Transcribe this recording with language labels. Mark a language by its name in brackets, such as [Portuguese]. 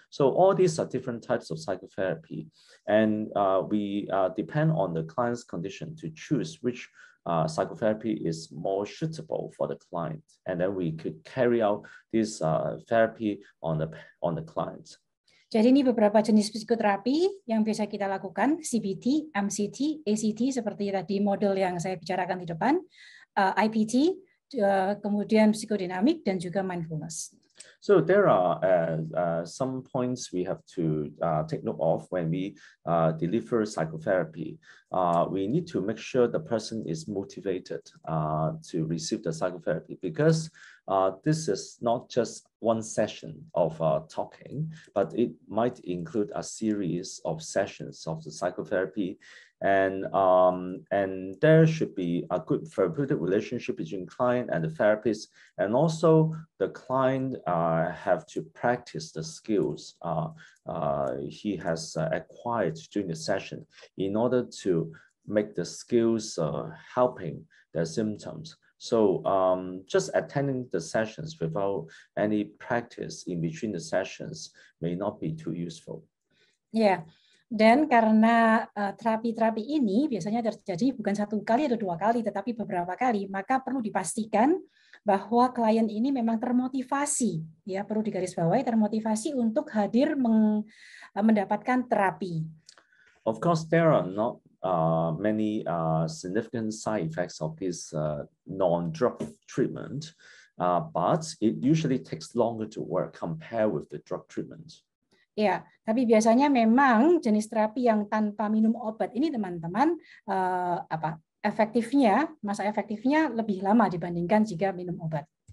[English] So all these are different types of psychotherapy, and we depend on the client's condition to choose which psychotherapy is more suitable for the client, and then we could carry out this therapy on the client. [Indonesian] Jadi ini beberapa jenis psikoterapi yang biasa kita lakukan, CBT, MCT, ACT seperti tadi model yang saya bicarakan di depan, IPT, kemudian psikodinamik dan juga mindfulness. [English] So there are some points we have to take note of when we deliver psychotherapy. We need to make sure the person is motivated to receive the psychotherapy, because this is not just one session of talking, but it might include a series of sessions of the psychotherapy, and there should be a good therapeutic relationship between client and the therapist, and also the client have to practice the skills he has acquired during the session in order to make the skills helping their symptoms. So just attending the sessions without any practice in between the sessions may not be too useful. Yeah. [Indonesian] Dan karena terapi-terapi ini biasanya terjadi bukan satu kali atau dua kali, tetapi beberapa kali, maka perlu dipastikan bahwa klien ini memang termotivasi, ya, perlu digarisbawahi termotivasi untuk hadir mendapatkan terapi. [English] Of course, there are not many significant side effects of this non-drug treatment. but it usually takes longer to work compared with the drug treatment. [Indonesian] Ya, tapi biasanya memang jenis terapi yang tanpa minum obat ini teman-teman masa efektifnya lebih lama dibandingkan jika minum obat.